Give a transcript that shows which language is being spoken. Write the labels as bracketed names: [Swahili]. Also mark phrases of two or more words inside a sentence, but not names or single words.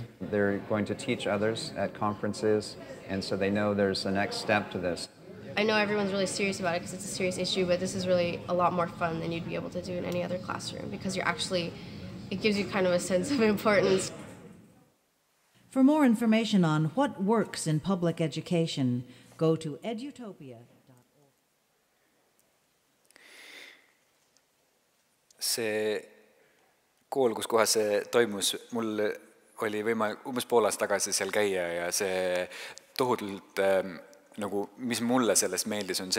[English] They're going to teach others at conferences, and so they know there's a next step to this. I know everyone's really serious about it because it's a serious issue, but this is really a lot more fun than you'd be able to do in any other classroom because you're actually, it gives you kind of a sense of importance. For more information on what works in public education, go to edutopia.org. [Estonian] See kool, kus kohas see toimus, mul oli võimalik umbes pool aastat tagasi seal käia ja see tohutult nagu, mis mulle sellest meeldis, on